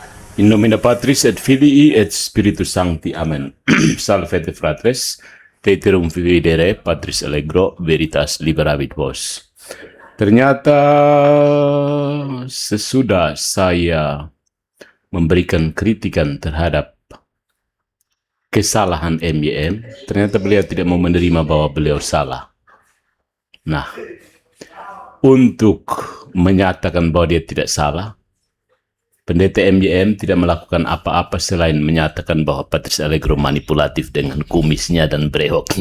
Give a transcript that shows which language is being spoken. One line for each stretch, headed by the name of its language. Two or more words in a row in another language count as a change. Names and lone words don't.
Latin: In nomine Patris et Filii et Spiritus Sancti. Amen. Salvete fratres, Teterum Videre, Patris Allegro, Veritas liberavit vos.
Indonesian: Ternyata sesudah saya memberikan kritikan terhadap kesalahan MYM, ternyata beliau tidak mau menerima bahwa beliau salah. Nah, untuk menyatakan bahwa dia tidak salah, Pendeta MYM tidak melakukan apa-apa selain menyatakan bahwa Patris Allegro manipulatif dengan kumisnya dan brewoknya.